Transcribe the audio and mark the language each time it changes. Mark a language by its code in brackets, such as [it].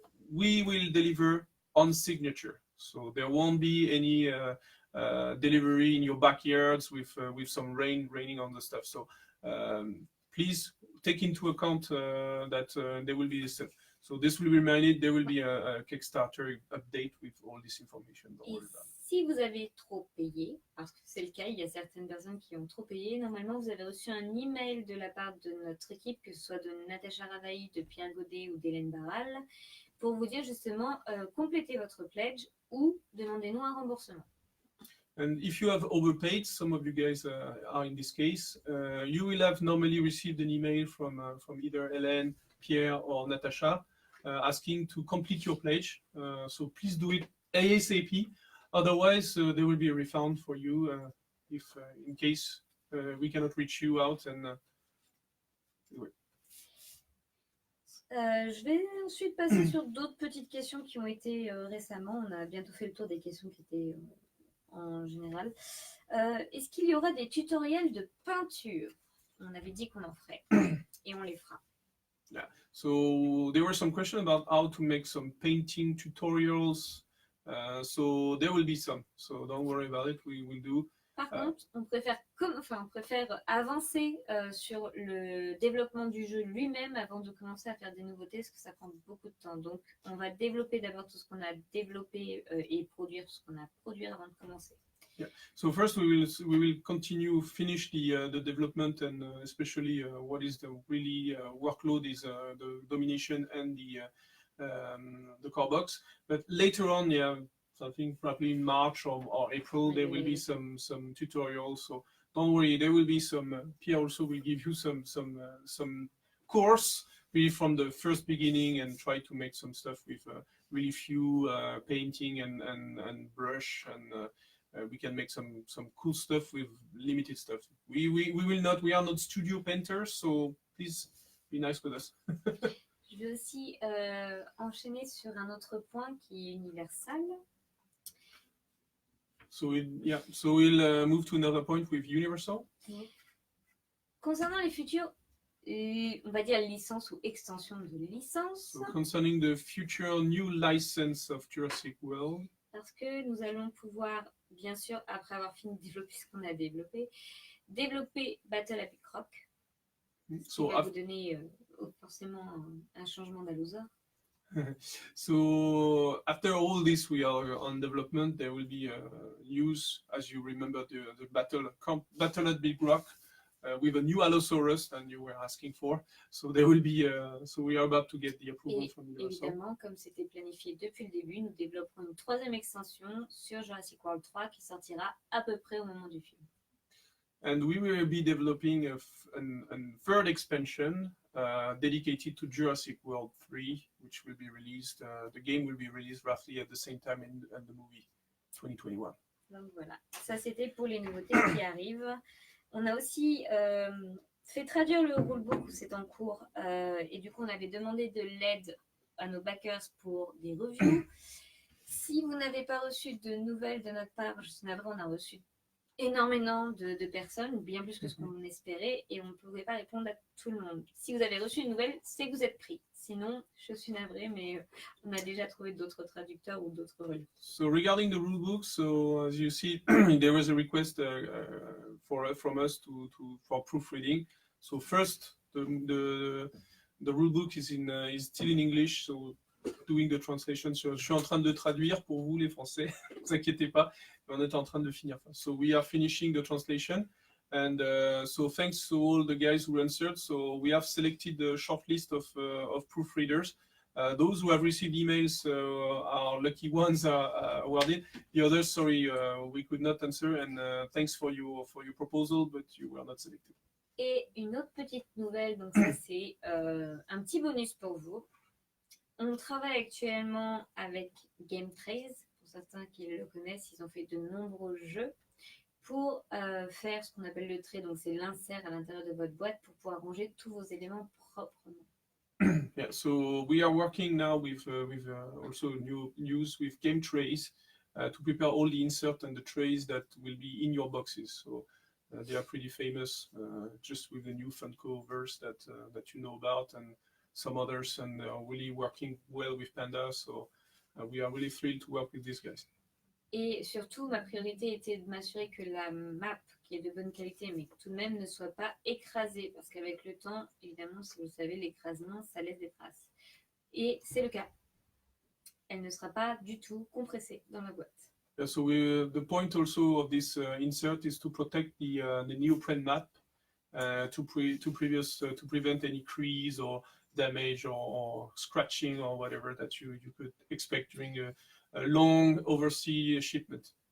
[en] We will deliver on signature, so there won't be any delivery in your backyards with some raining on the stuff. So please take into account that there will be this. So this will be reminded. There will be a Kickstarter update with all this information. Don't worry about it. [fr] Si vous avez trop payé, parce que c'est le cas, il y a certaines personnes qui ont trop payé, normalement vous avez reçu un email de la part de notre équipe, que ce soit de Natacha Ravailly, de Pierre Godet ou d'Hélène Barral, pour vous dire justement complétez votre pledge ou demandez-nous un remboursement. [en] And if you have overpaid, some of you guys are in this case, you will have normally received an email from either Hélène, Pierre, or Natasha asking to complete your pledge. So please do it ASAP. Otherwise, there will be a refund for you if, in case we cannot reach you out. And [fr] je vais ensuite passer sur d'autres petites questions qui ont été récemment. On a bientôt fait le tour des questions qui étaient en général. Est-ce qu'il y aura des tutoriels de peinture? On avait dit qu'on en ferait et on les fera. [en] Yeah. So there were some questions about how to make some painting tutorials. So there will be some. So don't worry about it. We will do. [fr] Par contre, on préfère avancer sur le développement du jeu lui-même avant de commencer à faire des nouveautés, parce que ça prend beaucoup de temps. Donc, on va développer d'abord tout ce qu'on a développé et produire tout ce qu'on a produit avant de commencer. [en] Yeah. So first we will continue finish the development and especially what is the really workload is the domination and the core box. But later on, yeah, so I think probably in March or April there will be some tutorials. So don't worry, there will be some. Pierre also will give you some course really from the first beginning and try to make some stuff with really few painting and brush and. We can make some cool stuff with limited stuff. We will not. We are not studio painters, so please be nice with us. [fr] Je vais aussi enchaîner sur un autre point qui est Universal. [en] So we'll move to another point with Universal. [fr] Concernant les futures, on va dire licence ou extension de licence. [en] So concerning the future new license of Jurassic World. [fr] Parce que nous allons pouvoir, bien sûr, après avoir fini de développer ce qu'on a développé, développer Battle Epic Rock. [en] So [fr] qui va vous donner forcément un changement d'allosaure. [en] So after all this, we are on development. There will be news, as you remember, the battle at Big Rock with a new Allosaurus than you were asking for. So there will be. So we are about to get the approval from Universal. [fr] Évidemment, comme c'était planifié depuis le début, nous développerons une troisième extension sur Jurassic World 3 qui sortira à peu près au moment du film. [en] And we will be developing a third expansion dedicated to Jurassic World 3, which will be released. The game will be released roughly at the same time in the movie 2021. [fr] Donc voilà, ça c'était pour les nouveautés qui arrivent. On a aussi fait traduire le rulebook, c'est en cours, et du coup on avait demandé de l'aide à nos backers pour des reviews. Si vous n'avez pas reçu de nouvelles de notre part, je suis navrée, on a reçu énormément de personnes, bien plus que ce qu'on espérait, et on ne pouvait pas répondre à tout le monde. Si vous avez reçu une nouvelle, c'est que vous êtes pris. Sinon, je suis navrée, mais on a déjà trouvé d'autres traducteurs ou d'autres relais. [en] So regarding the rulebook, so as you see, there was a request from us for proofreading. So first, the rulebook is still in English, so doing the translation. So, [fr] je suis en train de traduire pour vous les Français, ne vous inquiétez pas, on est en train de finir. [en] So we are finishing the translation, and so thanks to all the guys who answered. So we have selected a short list of proofreaders. Those who have received emails are lucky ones are awarded. The others, sorry, we could not answer, and thanks for your proposal, but you were not selected. [fr] Et une autre petite nouvelle, donc ça c'est un petit bonus pour vous. On travaille actuellement avec Game13, pour certains qui le connaissent, ils ont fait de nombreux jeux pour faire ce qu'on appelle le tray, donc c'est l'insert à l'intérieur de votre boîte pour pouvoir ranger tous vos éléments proprement. [en] Yeah, so we are working now with also news with Game Trays to prepare all the inserts and the trays that will be in your boxes. So they are pretty famous, just with the new Funko verse that you know about, and some others, and they are really working well with Panda. So we are really thrilled to work with these guys. [fr] Et surtout, ma priorité était de m'assurer que la map, qui est de bonne qualité, mais tout de même ne soit pas écrasée, parce qu'avec le temps, évidemment, si vous le savez, l'écrasement, ça laisse des traces. Et c'est le cas. Elle ne sera pas du tout compressée dans ma boîte. [en] Yeah, so the point also of this insert is to protect the neoprene map to prevent any crease or damage or scratching or whatever that you could expect during a long overseas shipment.